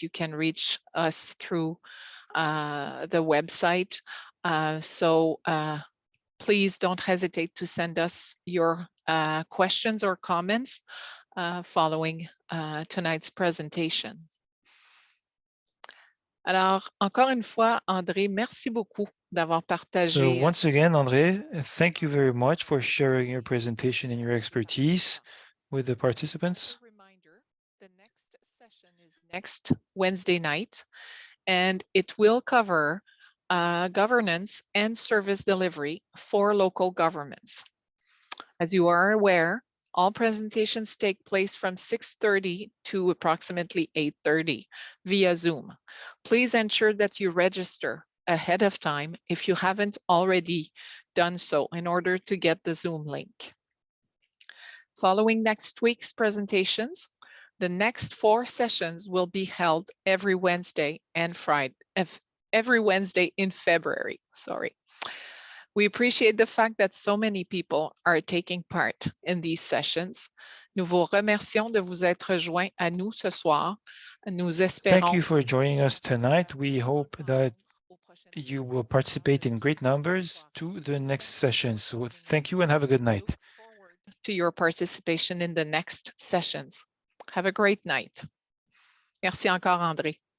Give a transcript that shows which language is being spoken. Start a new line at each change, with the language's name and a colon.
English: You can reach us through the website. So please don't hesitate to send us your questions or comments following tonight's presentation.
French: Alors, encore une fois, André, merci beaucoup d'avoir partagé.
English: So once again, André, thank you very much for sharing your presentation and your expertise with the participants. As a reminder, the next session is next Wednesday night, and it will cover governance and service delivery for local governments. As you are aware, all presentations take place from 6:30 to approximately 8:30 via Zoom. Please ensure that you register ahead of time if you haven't already done so in order to get the Zoom link. Following next week's presentations, the next 4 sessions will be held every Wednesday and Friday, every Wednesday in February, sorry. We appreciate the fact that so many people are taking part in these sessions.
French: Nous vous remercions de vous être joints à nous ce soir. Nous espérons.
English: Thank you for joining us tonight. We hope that you will participate in great numbers to the next session. So thank you and have a good night. Look forward to your participation in the next sessions. Have a great night.
French: Merci encore, André.